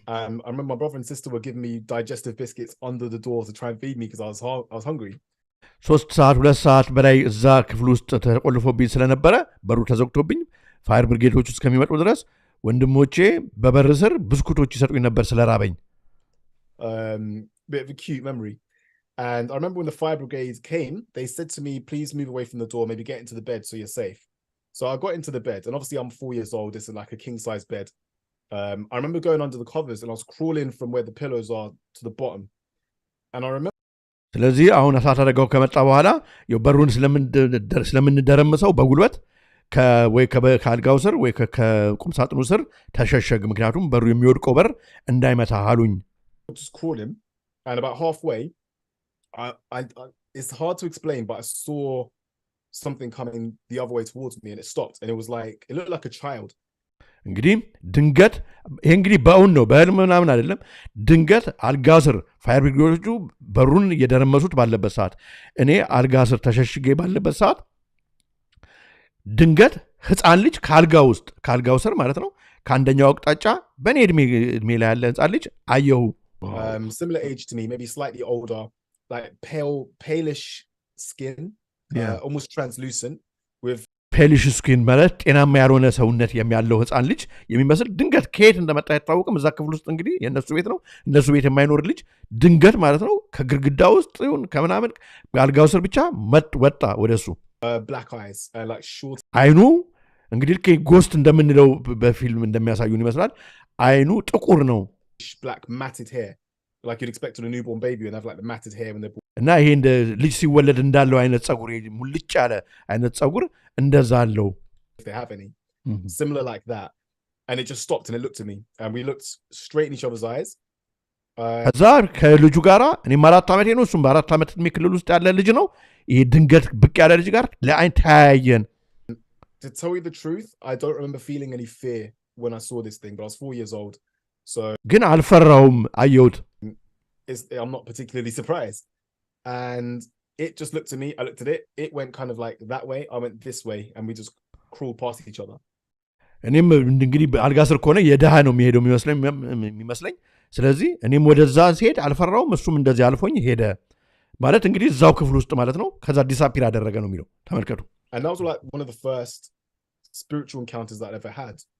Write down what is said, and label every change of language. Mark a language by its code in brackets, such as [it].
[en] I remember my brother and sister were giving me digestive biscuits under the door to try and feed me because I was hungry. [am] 3 ሰዓት 2 ሰዓት በላይ እዛ ክፍል ውስጥ ተቆልፎብኝ ስለነበረ በሩ ተዘግቶብኝ ፋየር ብሪጌዶቹ እስከሚመጡ ድረስ ወንድሞቼ በበር ስር ብስኩቶች ይሰጡኝ ነበር ስለራበኝ። [en] Bit of a cute memory. And I remember when the fire brigade came, they said to me, please move away from the door, maybe get into the bed so you're safe. So I got into the bed, and obviously I'm 4 years old, it's like a king-size bed. I remember going under the covers and I was crawling from where the pillows are to the bottom. And I remember [am] ስለዚህ አሁን እሳት አደጋው ከመጣ በኋላ በሩን ስለምንደረምሰው በጉልበት ወይ ከአልጋው ስር ወይ ከቁም ሳጥኑ ስር ተሸሸግ፣ ምክንያቱም በሩ የሚወድቀው በር እንዳይመታ አሉኝ። [en] just crawling, and about halfway I it's hard to explain, but I saw something coming the other way towards me and it stopped, and it was like it looked like a child. [am] እንግዲህ ድንገት ይሄ እንግዲህ በእውን ነው በህልም ምናምን አይደለም። ድንገት አልጋ ስር ፋየር ብሪጌዶቹ በሩን እየደረመሱት ባለበት ሰዓት እኔ አልጋ ስር ተሸሽጌ ባለበት ሰዓት ድንገት ህፃን ልጅ ካልጋው ስር ማለት ነው ከአንደኛው አቅጣጫ በእኔ እድሜ ላይ ያለ ህፃን ልጅ አየሁ። [en] Similar age to me, maybe slightly older, like palish skin, almost translucent with [am] ፔሊሽ ስኪን ማለት ጤናማ ያልሆነ ሰውነት ያለው ህፃን ልጅ የሚመስል ድንገት ከየት እንደመጣ አይታወቅም። እዛ ክፍል ውስጥ እንግዲህ የእነሱ ቤት ነው፣ እነሱ ቤት የማይኖር ልጅ ድንገት ማለት ነው ከግድግዳ ውስጥ ይሁን ከምናምን አልጋው ስር ብቻ ወጣ ወደሱ። [en] black eyes, like short. [am] አይኑ እንግዲህ ጎስት እንደምንለው በፊልም እንደሚያሳዩን ይመስላል። አይኑ ጥቁር ነው። [en] Black matted hair, like you'd expect on a newborn baby and have like the matted hair when they're born. [am] እና ይሄ እንደ ልጅ ሲወለድ እንዳለው አይነት ጸጉር ሙልጭ ያለ አይነት ጸጉር እንደዛ አለው። [en] If they have any similar like that, and it just stopped and it looked at me and we looked straight in each other's eyes. [am] ከዛ ከልጁ ጋራ እኔም 4 ዓመቴ ነው እሱም በ4 ዓመት እድሜ ክልል ውስጥ ያለ ልጅ ነው። ይሄ ድንገት ብቅ ያለ ልጅ ጋር ለአይን ተያየን። [en] To tell you the truth, I don't remember feeling any fear when I saw this thing, but I was 4 years old. So [am] ግን አልፈራውም አየሁት። [en] I'm not particularly surprised. And it just looked at me, I looked at it, it went kind of like that way, I went this way, and we just crawled past each other. [am] እኔም እንግዲህ አልጋ ስር ከሆነ የደሃ ነው የሚሄደው የሚመስለኝ። ስለዚህ እኔም ወደዛ ሲሄድ አልፈራውም፣ እሱም እንደዚህ አልፎኝ ሄደ ማለት እንግዲህ እዛው ክፍል ውስጥ ማለት ነው። ከዛ ዲሳፒር አደረገ ነው የሚለው ተመልከቱ። [en] And that was like one of the first spiritual encounters that I ever had.